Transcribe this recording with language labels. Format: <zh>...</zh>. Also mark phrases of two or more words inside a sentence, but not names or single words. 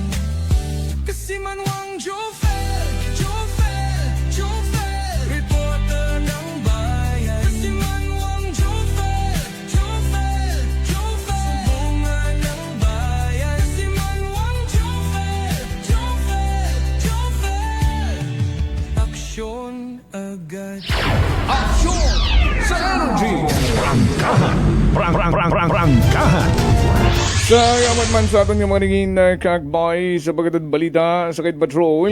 <tl>Kasi Manuang Jofel, reporter ng bayan. Kasi Manuang Jofel, sumbungan ng bayan. Kasi Manuang Jofel, aksyon agad. Aksyon sa Energy! Prangkahan.</tl> <akl>Salamat man sa aton nga mga naging kakbay sa pagkatad balita sa Kite Patrol.</akl>